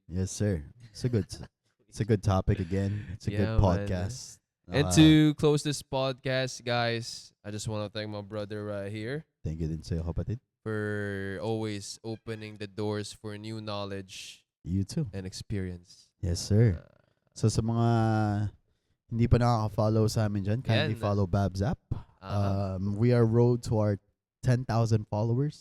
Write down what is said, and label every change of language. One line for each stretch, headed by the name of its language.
English: Yes, sir. It's a good topic again. It's a good podcast. And to close this podcast, guys, I just want to thank my brother right here. Thank you
Filipino: din sa'yo, kapatid.
English: For always opening the doors for new knowledge. You too. And experience. Yes, sir.
Filipino: So sa mga hindi pa nakaka-follow sa amin dyan,
English: kindly follow Babs app. We are road to our 10,000 followers.